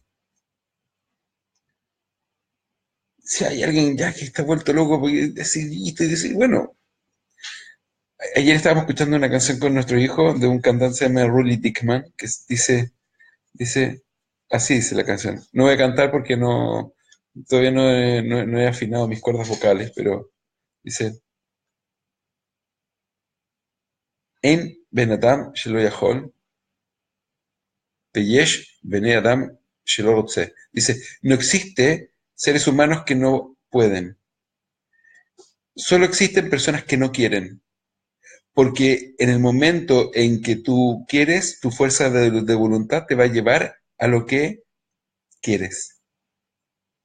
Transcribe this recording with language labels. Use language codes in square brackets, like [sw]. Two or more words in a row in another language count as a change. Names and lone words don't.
[es] Si hay alguien ya que está vuelto loco porque decidiste decir, bueno, ayer estábamos escuchando una canción con nuestro hijo de un cantante que se llama Rully Dickman, que dice, así dice la canción. No voy a cantar porque todavía no he afinado mis cuerdas vocales, pero dice, [he] אין בן אדם שלא יכול, ויש בני אדם שלא רוצה. [es] Dice, no existe seres humanos que no pueden. Solo existen personas que no quieren. Porque en el momento en que tú quieres, tu fuerza de voluntad te va a llevar a lo que quieres.